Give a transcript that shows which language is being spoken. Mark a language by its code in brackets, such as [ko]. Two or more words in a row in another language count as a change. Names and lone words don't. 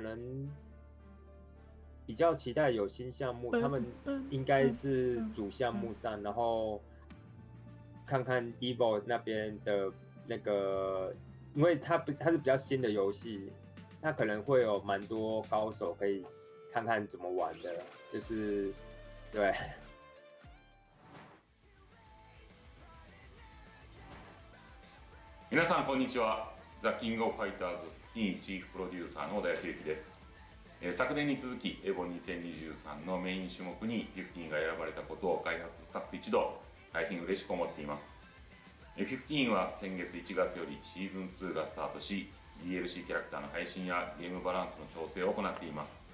[zh] 能比较期待有新项目，他们应该是主项目上，然后看看 EVO 那边的那个，因为它是比较新的游戏，它可能会有蛮多高手可以看看怎么玩的，就是对。 [ja] 皆さんこんにちは。ザ・キングオブファイターズ2チーフプロデューサーの小田康之です。昨年に続き EVO2023 のメイン種目に15が選ばれたことを開発スタッフ一同大変嬉しく思っています。15は先月1月よりシーズン2がスタートし、 DLC キャラクターの配信やゲームバランスの調整を行っています。